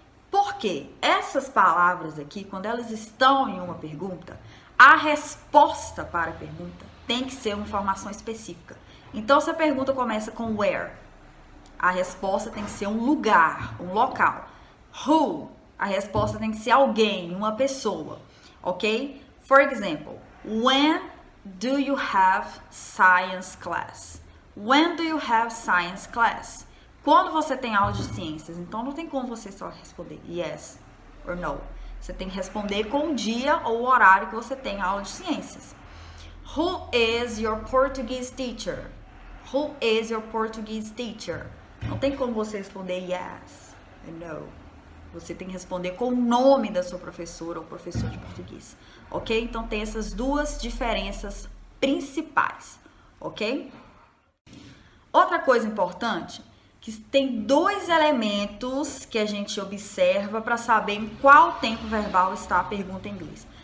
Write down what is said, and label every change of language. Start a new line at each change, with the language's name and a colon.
Portuguese: Porque essas palavras aqui, quando elas estão em uma pergunta, a resposta para a pergunta tem que ser uma informação específica. Então, se a pergunta começa com where, a resposta tem que ser um lugar, um local. Who, a resposta tem que ser alguém, uma pessoa, ok?
English: For example, when do you have science class? When do you have science class?
Portuguese: Quando você tem aula de ciências, então não tem como você só responder
English: yes or no.
Portuguese: Você tem que responder com o dia ou o horário que você tem aula de ciências.
English: Who is your Portuguese teacher? Who is your Portuguese teacher?
Portuguese: Não tem como você responder
English: yes or no.
Portuguese: Você tem que responder com o nome da sua professora ou professor de português, ok? Então tem essas duas diferenças principais, ok? Outra coisa importante, que tem dois elementos que a gente observa para saber em qual tempo verbal está a pergunta em inglês.